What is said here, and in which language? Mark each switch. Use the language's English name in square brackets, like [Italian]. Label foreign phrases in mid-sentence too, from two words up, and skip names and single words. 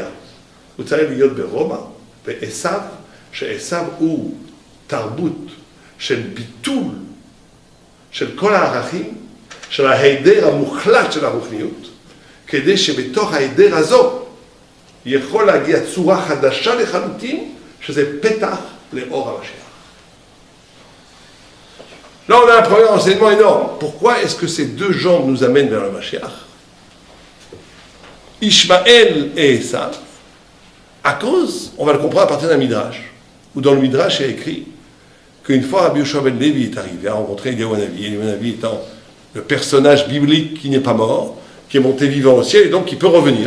[Hebrew] הוא צריך להיות ברומא, ועשיו, שעשיו הוא תרבות של ביטול של כל הערכים, של ההיעדר המוחלט של הרוחניות, כדי שבתוך ההיעדר הזו יכול להגיע צורה חדשה לחלוטין, שזה פתח לאור המשיח. [French] Là, on a un premier enseignement énorme. Pourquoi est-ce que ces deux jambes nous amènent vers le Mashiach? Ishmaël et Esav, à cause, on va le comprendre à partir d'un Midrash, où dans le Midrash il y a écrit qu'une fois Rabbi Yoshua ben Levi est arrivé à rencontrer Eliyahu Hanavi, Eliyahu Hanavi étant le personnage biblique qui n'est pas mort, qui est monté vivant au ciel et donc qui peut revenir.